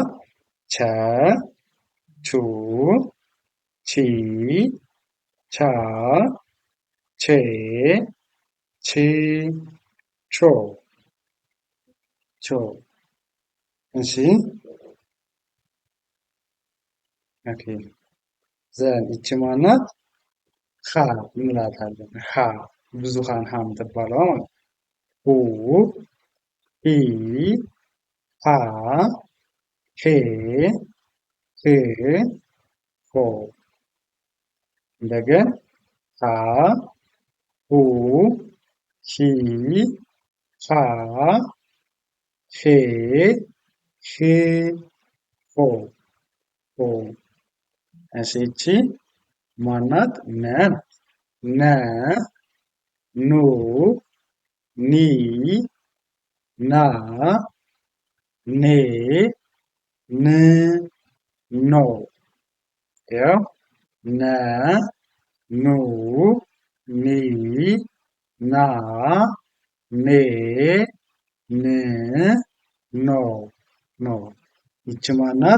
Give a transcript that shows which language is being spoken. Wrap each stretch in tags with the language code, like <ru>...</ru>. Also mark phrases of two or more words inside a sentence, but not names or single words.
<am>ቸ ቹ ቺ ቻ ቼ ቺ ቾ ቾ እሺ ኦኬ ዘን ይቺ ማን ናት? ሀ እንላታለን። ሀ ብዙሃን ሀ የምትባለዋ ማለት ነው። ሁ ሂ ሃ ሄ ህ ሆ እንደገና ሃ ሁ ሂ ሃ ሄ ህ ሆ ሆ እሺ ይቺ ማን ናት? ነ ናት። ነ ኑ ኒ ና ኔ ን ኖ ያው ነ ኑ ኒ ና ኔ ን ኖ ኖ ይቺ ማን ናት?</am>